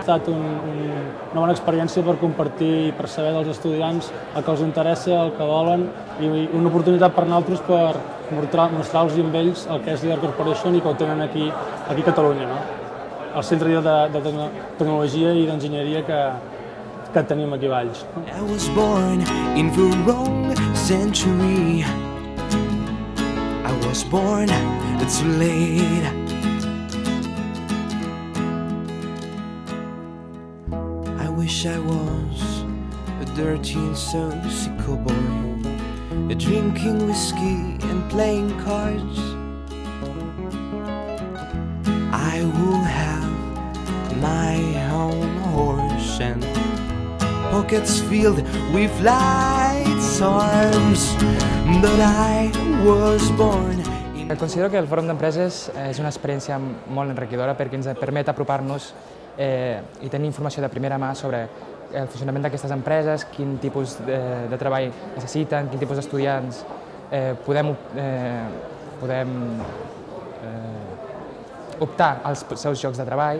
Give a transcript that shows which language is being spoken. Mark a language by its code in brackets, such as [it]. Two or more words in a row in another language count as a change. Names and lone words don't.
[ca] Ha estat una bona experiència per compartir i per saber dels estudiants el que els interessa, el que volen, i una oportunitat per nosaltres per mostrar-los amb ells el que és Lear Corporation i que ho tenen aquí a Catalunya, el centre de tecnologia i d'enginyeria que tenim aquí a Valls. [en] I was born in the wrong century. I was born too late. I wish I was a dirty and saucy cowboy, drinking whiskey and playing cards. I will have my own horse and pockets filled with lights, arms, but I was born. [ca] Considero que el Fòrum d'Empreses és una experiència molt enriquidora perquè ens permet apropar-nos i tenir informació de primera mà sobre el funcionament d'aquestes empreses, quin tipus de treball necessiten, quin tipus d'estudiants podem optar als seus llocs de treball.